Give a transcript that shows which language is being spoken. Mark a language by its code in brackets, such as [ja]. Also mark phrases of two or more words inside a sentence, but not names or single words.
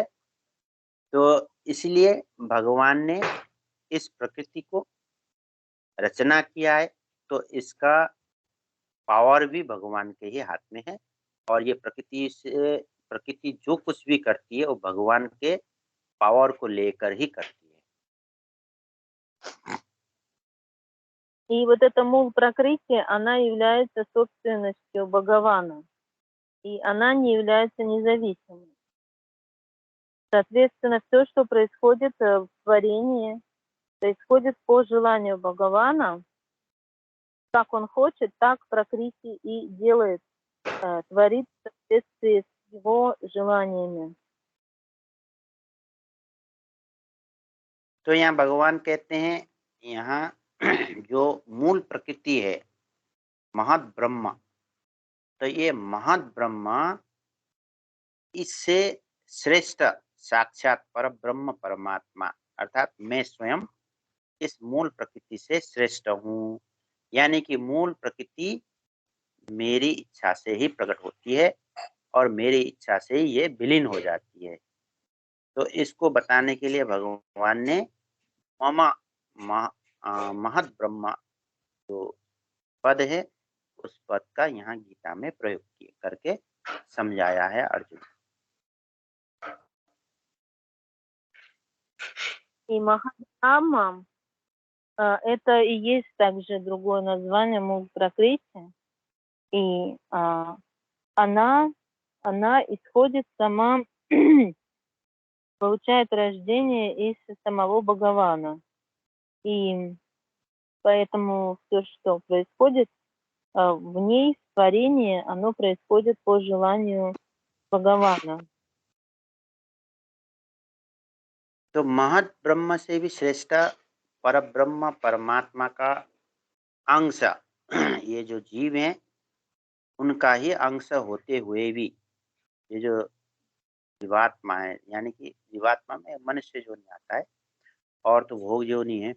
[hi] तो इसलिए भगवान ने इस प्रकृति को रचना किया है, तो इसका पावर भी भगवान के ही हाथ में है। और ये प्रकृति जो कुछ भी करती है वो भगवान के पावर को लेकर ही करती है। [ru] И вот эта [hi] मूल प्रकृति, [ru] она является собственностью Бхагавана, и она не является независимой. Соответственно, все, что происходит в творении, происходит по желанию Бхагавана. Как он хочет, так пракрити и делает, творит в соответствии с его желаниями. [hi] तो यहाँ भगवान कहते हैं, यहाँ जो मूल प्रकृति है महद ब्रह्म, तो ये महद ब्रह्म इससे श्रेष्ठ साक्षात पर ब्रह्म परमात्मा, अर्थात मैं स्वयं इस मूल प्रकृति से श्रेष्ठ हूँ। यानी कि मूल प्रकृति मेरी इच्छा से ही प्रकट होती है और मेरी इच्छा से ही ये विलीन हो जाती है। तो इसको बताने के लिए भगवान ने [sa] मम महद ब्रह्म [hi] जो पद है उस पद का यहाँ गीता में प्रयोग करके समझाया है अर्जुन। [ru] И Махадхамма, это и есть также другое название [hi] मूल प्रकृति. [ru] И она исходит сама, получает рождение из самого Бхагавана. И поэтому все, что происходит в ней, в творении, оно происходит по желанию Бхагавана. [hi] तो महद ब्रह्म से भी श्रेष्ठ पर ब्रह्म परमात्मा का अंश ये जो जीव हैं उनका ही अंश होते हुए भी ये जो जीवात्मा है, यानी कि जीवात्मा में मनुष्य योनि आता है और तो भोग योनि है।